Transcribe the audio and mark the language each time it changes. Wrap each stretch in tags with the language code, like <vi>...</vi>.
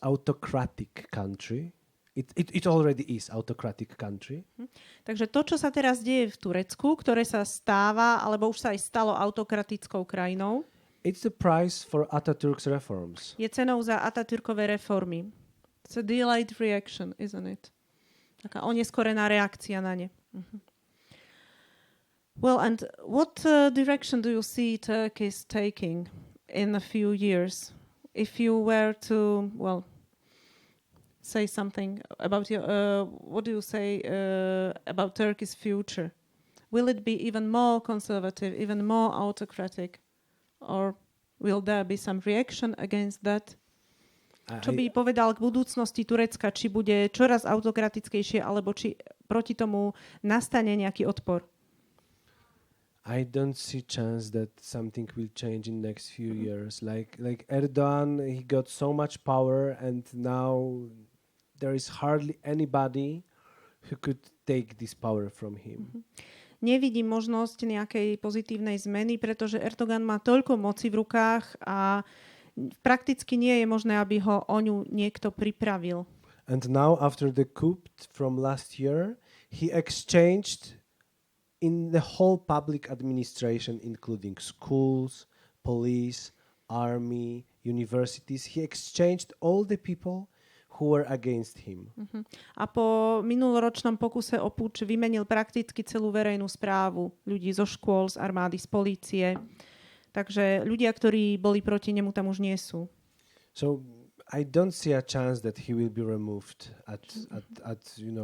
<en>Autocratic country. It already is autocratic country.</en> <sk>Takže to, čo sa teraz deje v Turecku, ktoré sa stáva, alebo už sa aj stalo autokratickou krajinou,</sk> <en>it's the price for Atatürk's reforms.</en> <sk>Je cenou za Atatürkové reformy.</sk> <en>It's a delayed reaction, isn't it?</en> <sk>Taká oneskorená reakcia na ne.</sk> <en>Well, and what direction do you see Turkey is taking in a few years? If you were to, say something about what do you say about Turkey's future? Will it be even more conservative, even more autocratic, or will there be some reaction against that?</en> <sk>Čo by povedal k budúcnosti Turecka? Či bude čoraz autokratickejšie, alebo či proti tomu nastane nejaký odpor?</sk> <en>I don't see chance that something will change in next few years. Like Erdogan, he got so much power, and now there is hardly anybody who could take this power from him.</en> <sk>Nevidím možnosť nejakej pozitívnej zmeny, pretože Erdogan má toľko moci v rukách a prakticky nie je možné, aby ho o ňu niekto pripravil.</sk> <en>And now after the coup from last year, he exchanged in the whole public administration, including schools, police, army, universities, he exchanged all the people who were against him.</en> <sk>A po minuloročnom pokuse o puč vymenil prakticky celú verejnú správu, ľudí zo škôl, z armády, z polície. Takže ľudia, ktorí boli proti nemu, tam už nie sú.</sk> <en>So I don't see a chance that he will be removed at in</en>